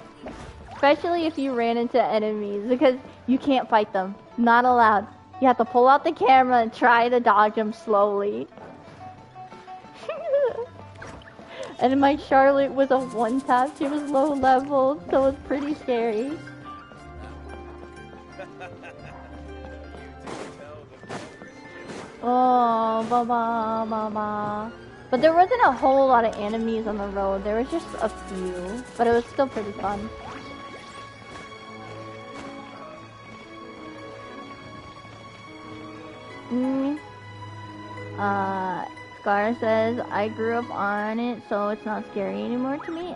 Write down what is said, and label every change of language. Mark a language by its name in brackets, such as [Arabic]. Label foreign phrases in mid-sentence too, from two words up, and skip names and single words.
[English] Especially if you ran into enemies, because you can't fight them. Not allowed. You have to pull out the camera and try to dodge them slowly. And my Charlotte was a one-tap. She was low level, so it was pretty scary. Oh, ba-ba. But there wasn't a whole lot of enemies on the road. There was just a few, but it was still pretty fun. Scar says, I grew up on it, so it's not scary anymore to me.